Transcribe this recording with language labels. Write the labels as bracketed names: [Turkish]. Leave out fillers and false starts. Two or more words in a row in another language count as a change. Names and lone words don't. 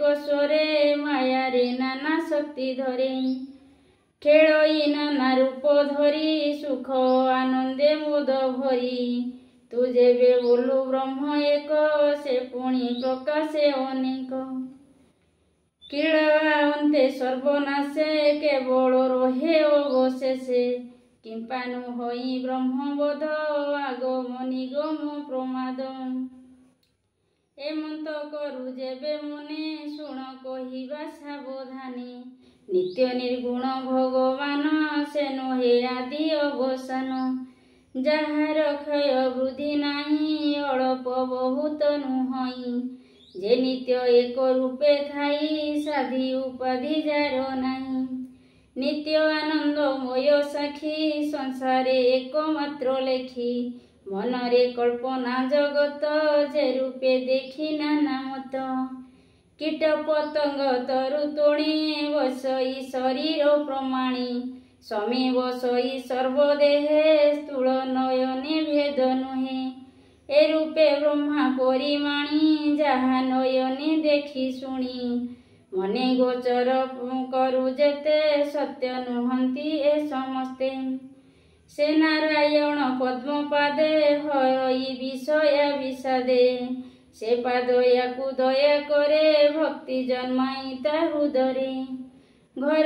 [Odia] ସ୍ୱରେ ମାୟା ରେ ନାନା ଶକ୍ତି ଧରେ ଖେଳଇ ନାନା ରୂପ ଧରି ସୁଖ ଆନନ୍ଦେ ମୋଦ ଭରି ତୁ ଯେବେ ବୋଲୁ ବ୍ରହ୍ମ ଏକ ସେ ପୁଣି ପ୍ରକାଶେ ଅନେକ କୀଡ଼ା ଅନ୍ତେ ସର୍ବନାଶେ କେବଳ ରହେ ଅବଶେଷେ କିମ୍ପାନୁ ହୋଇ ବ୍ରହ୍ମବୋଧ ଆଗମ ନିଗମ ପ୍ରମାଦ ଏମନ୍ତ କରୁ ଯେବେ ମନେ ଶୁଣ କହିବା ସାବଧାନି ନିତ୍ୟ ନିର୍ଗୁଣ ଭଗବାନ ସେ ନହେ ଆଦି ଅବସାନ ଯାର କ୍ଷୟ ବୃଦ୍ଧି ନାହିଁ ଅଳ୍ପ ବହୁତ ନୁହଇ ଯେ ନିତ୍ୟ ଏକ ରୂପେ ଥାଇ ସାଧି ଉପାଧି ଯାର ନାହିଁ ନିତ୍ୟ ଆନନ୍ଦମୟ ସାକ୍ଷୀ ସଂସାରେ ଏକମାତ୍ର ଲେଖି ମନରେ କଳ୍ପନା ଜଗତ ଯେ ରୂପେ ଦେଖି ନାନା ମତ କୀଟ ପତଙ୍ଗ ତରୁ ତଣି ବସଇ ଶରୀର ପ୍ରମାଣି ସମି ବସଇ ସର୍ବଦେହେ ସ୍ଥୂଳ ନୟନେ ଭେଦ ନୁହେ ଏ ରୂପେ ବ୍ରହ୍ମା ପରିମାଣି ଯାହା ନୟନେ ଦେଖି ଶୁଣି মনে ଗୋଚର କରୁ ଯେତେ ସତ୍ୟ ନୁହନ୍ତି ଏ ସମସ୍ତେ ସେ ନାରାୟଣ ପଦ୍ମପାଦେ ହରଇ ବିଷୟା ବିଷାଦେ ସେ ପାଦୟାକୁ ଦୟା କରେ ଭକ୍ତି ଜନ୍ମାଇ ତା ହୃଦରେ ଘର